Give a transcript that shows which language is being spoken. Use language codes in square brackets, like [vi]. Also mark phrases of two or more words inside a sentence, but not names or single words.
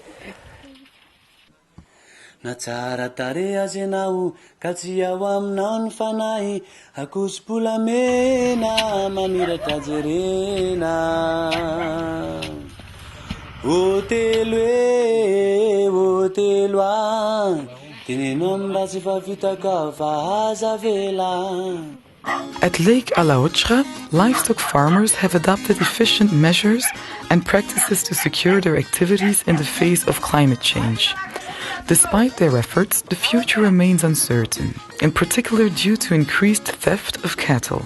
[mg] Na tsara tare azy ianao ka tsy ao aminao ny fanahy akoso-polamena mamiratra jerena hotelo teneno amin'ny raha tsy fa vitaka fa aza vela. [en] At Lake Alaochra, livestock farmers have adopted efficient measures and practices to secure their activities in the face of climate change. Despite their efforts, the future remains uncertain, in particular due to increased theft of cattle.